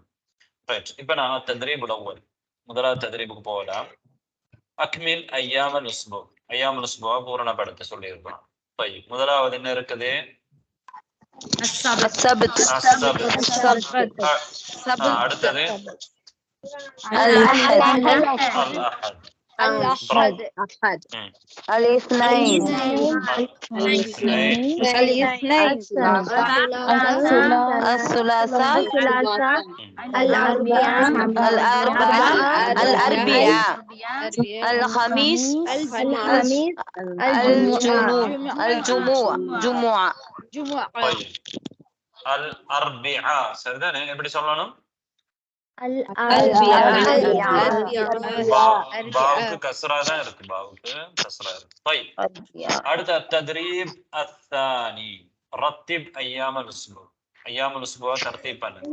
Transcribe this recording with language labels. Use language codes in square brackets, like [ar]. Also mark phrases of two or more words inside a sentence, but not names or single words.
[ta] இப்ப நான் [ar] التدريب الأول [ta] முதலாவது தத்ரீபுக்கு போகலாம். [ar] أكمل أيام الأسبوع, أيام الأسبوع [ta] பூரணப்படுத்த சொல்லி இருக்கணும். முதலாவது என்ன இருக்குது? அடுத்தது [ar] الاثنين الثلاثاء الأربعاء الخميس الجمعة. [ta] الأربعاء சரிதானே? எப்படி சொல்லணும்? பாவுக்கு கஸ்ரா தான் இருக்கு, பாவுக்கு கஸ்ரா இருக்கு. அடுத்த [ar] التدريب الثاني رتب أيام الأسبوع, أيام الأسبوع [ta] தர்த்தீப் பண்ணுங்க.